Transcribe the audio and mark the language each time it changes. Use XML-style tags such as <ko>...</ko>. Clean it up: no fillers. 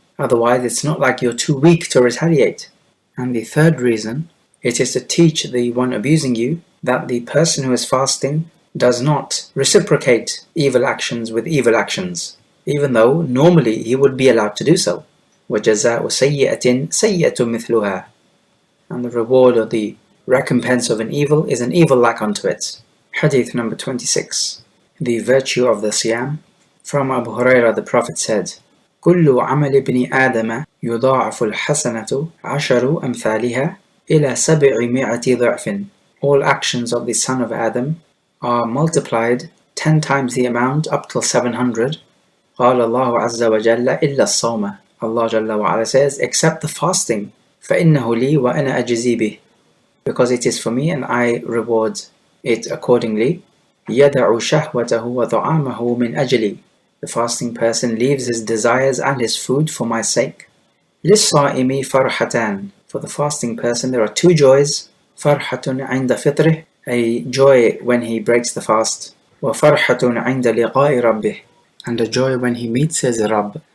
<en>Otherwise, it's not like you're too weak to retaliate. And the third reason, it is to teach the one abusing you that the person who is fasting does not reciprocate evil actions with evil actions, even though normally he would be allowed to do so.</en> <ar>وَجَزَاءُ سَيِّئَةٍ سَيِّئَةٌ مِثْلُهَا.</ar> <en>And the reward or the recompense of an evil is an evil like unto it. Hadith number 26. The virtue of the Siyaam. From Abu Hurairah, the Prophet said,</en> <ar>كُلُّ عَمَلِ ابْنِ آدَمَ يُضَاعَفُ الْحَسَنَةُ عَشَرُ أَمْثَالِهَا إِلَى 700 ضِعْفٍ.</ar> <en>All actions of the son of Adam are multiplied 10 times the amount up till 700.</en> <ar>قال الله عز وجل إلا الصوم.</ar> <en>Allah Jalla wa Ala says, except the fasting.</en> <ar>فإنه لي وأنا أجزي به.</ar> <en>Because it is for me and I reward it accordingly.</en> <ar>يدع شهوته وطعامه من أجلي.</ar> <en>The fasting person leaves his desires and his food for my sake.</en> <ar>للصائم فرحتان.</ar> <en>For the fasting person there are two joys.</en> <ar>فرحة عند فطره,</ar> <en>a joy when he breaks the fast.</en> <ar>وفرحة عند لقاء ربه,</ar> <en>and a joy when he meets his Rabb.</en>